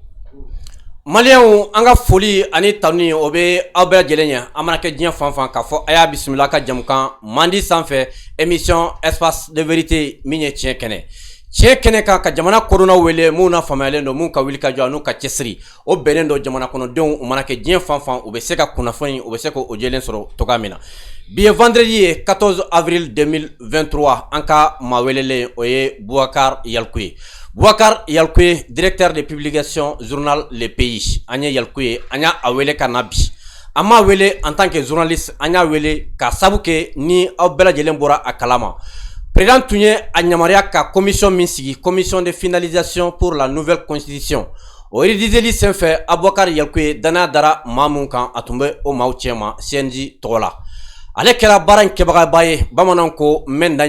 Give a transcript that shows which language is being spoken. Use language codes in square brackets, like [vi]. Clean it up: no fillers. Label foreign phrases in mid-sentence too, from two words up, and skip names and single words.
[bm] Malien an ka foli ani tanu o bɛ aw bɛɛ lajɛlen ɲɛ an mana kɛ diɲɛ fan fan k'a fɔ a y'a bisimila ka jamukan mandi sanfɛ [fr] émission espace de vérité [bm] min ye tiɲɛ kɛnɛ tiɲɛ kɛnɛ kan ka jamana kodɔnnaw wele mun na faamuyalen don mun ka wuli ka jɔ n'u ka cɛsiri o bɛnnen don jamana kɔnɔdenw u mana kɛ diɲɛ fan fan u bɛ se ka kunnafoni u bɛ se k'o jɛlen sɔrɔ togoya min na bi ye vendredi ye 14 avril 2023 an ka maa welelen o ye Boubacar Yalkou ye Boubacar Yalkou ye [fr] directeur de publication journal Le Pays [bm] an ye Yalkou ye an y'a wele ka na bi an m'a wele [fr] en tant que journaliste [bm] an y'a wele ka sabu kɛ ni aw bɛɛ lajɛlen bɔra a kalama président tun ye a yamaruya ka commission min sigi [fr] commission de finalisation pour la nouvelle constitution [bm] o rédigeli senfɛ Boubacar Yalkou ye danaya dara maa mun kan a tun bɛ o maaw cɛma CNJ tɔgɔ la ale kɛra baara in kɛbagaba ye bamananw ko mɛn dan